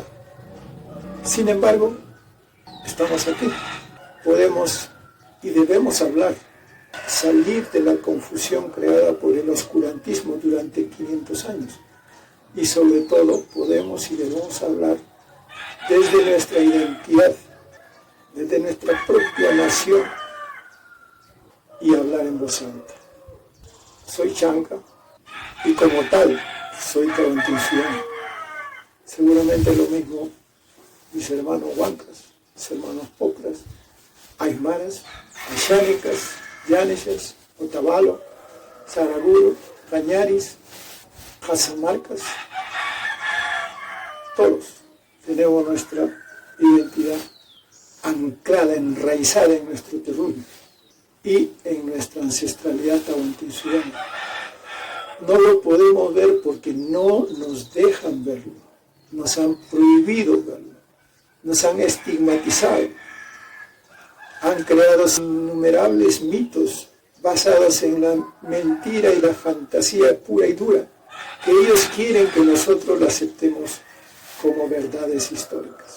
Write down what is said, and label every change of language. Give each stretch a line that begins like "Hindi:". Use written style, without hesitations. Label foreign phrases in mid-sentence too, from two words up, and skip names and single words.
Spanish: Sin embargo, estamos aquí, podemos y debemos hablar, salir de la confusión creada por el oscurantismo durante 500 años y sobre todo podemos y debemos hablar desde nuestra identidad, desde nuestra propia nación y hablar en voz alta. Soy chanca y como tal soy tahuantinsuiano. Seguramente lo mismo mis hermanos huancas, mis hermanos pocras, aymaras, ayánicas, yánechas, otavalo, saraguro, cañaris, casamarcas, todos tenemos nuestra identidad anclada, enraizada en nuestro terruño y en nuestra ancestralidad tahuantinsuiana. No lo podemos ver porque no nos dejan verlo, nos han prohibido verlo, nos han estigmatizado, han creado innumerables mitos basados en la mentira y la fantasía pura y dura, que ellos quieren que nosotros la aceptemos como verdades históricas.